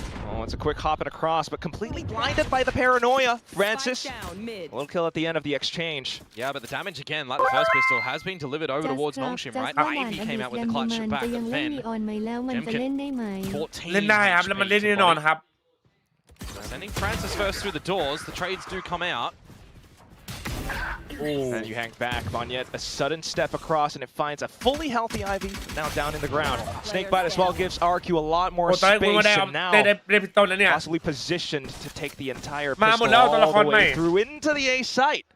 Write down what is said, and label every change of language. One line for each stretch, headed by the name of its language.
English: Oh, it's a quick hop and across, but completely blinded by the paranoia. Francis, a little kill at the end of the exchange. Yeah, but the damage again, like the first pistol, has been delivered over towards Nongshim, right? Ivy came out with the clutch back and then Jemkin,
Thai: เล่นได้ครับแล้วมันเล่นแน่นอนครับ
English: Sending Francis first through the doors. The trades do come out. And you hang back. Monyet, a sudden step across, and it finds a fully healthy Ivy, now down in the ground. Snakebite as well gives RRQ a lot more space, and now possibly positioned to take the entire pistol all the way through into the A site.